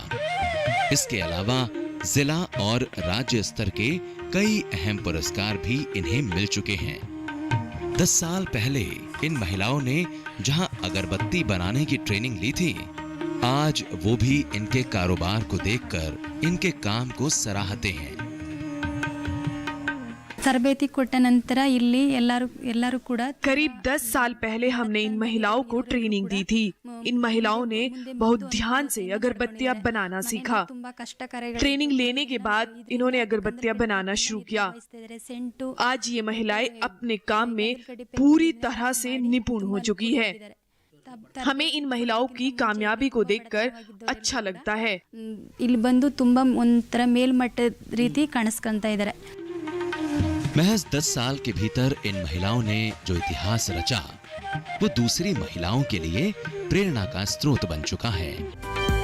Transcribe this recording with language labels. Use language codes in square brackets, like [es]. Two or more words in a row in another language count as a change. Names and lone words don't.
[hi] इसके अलावा जिला और राज्य स्तर के कई अहम पुरस्कार भी इन्हें मिल चुके हैं। 10 साल पहले इन महिलाओं ने जहां अगरबत्ती बनाने की ट्रेनिंग ली थी, आज वो भी इनके कारोबार को देखकर इनके काम को सराहते हैं। [kn] ತರಬೇತಿ ಕೊಟ್ಟ ನಂತರ ಇಲ್ಲಿ ಎಲ್ಲರೂ ಕೂಡ [hi] करीब 10 साल पहले हमने इन महिलाओं को ट्रेनिंग दी थी। इन महिलाओं ने बहुत ध्यान से अगरबत्तियां बनाना सीखा। ट्रेनिंग लेने के बाद इन्होंने अगरबत्तियां बनाना शुरू किया। आज ये महिलाएं अपने काम में पूरी तरह से निपुण हो चुकी है। हमें इन महिलाओं की कामयाबी को देखकर अच्छा लगता है। [kn] ಇಲ್ಲಿ ಬಂದು ತುಂಬಾ ಒಂತರ ಮೇಲ್ಮಟ್ಟದ ರೀತಿ ಕಾಣಿಸ್ಕೊಂತಾ ಇದ್ದಾರೆ। [hi] महज 10 साल के भीतर इन महिलाओं ने जो इतिहास रचा, वो दूसरी महिलाओं के लिए प्रेरणा का स्रोत बन चुका है।